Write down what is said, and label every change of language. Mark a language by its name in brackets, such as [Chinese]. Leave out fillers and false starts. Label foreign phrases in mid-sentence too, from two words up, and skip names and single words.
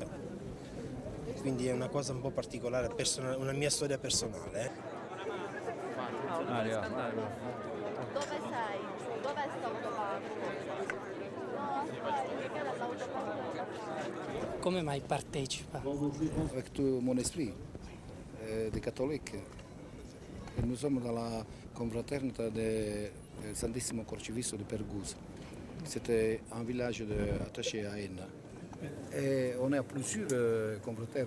[Italian] Quindi è una cosa un po' particolare, una mia storia personale. Dove sei? Dov'è sto autoparco? Come mai partecipa? [French] Avec tout mon esprit de catholique, nous sommes dans la confraternité de Santissimo Crocifisso de Pergusa. C'était un village attaché à Enna. Et on est à plusieurs confraternes.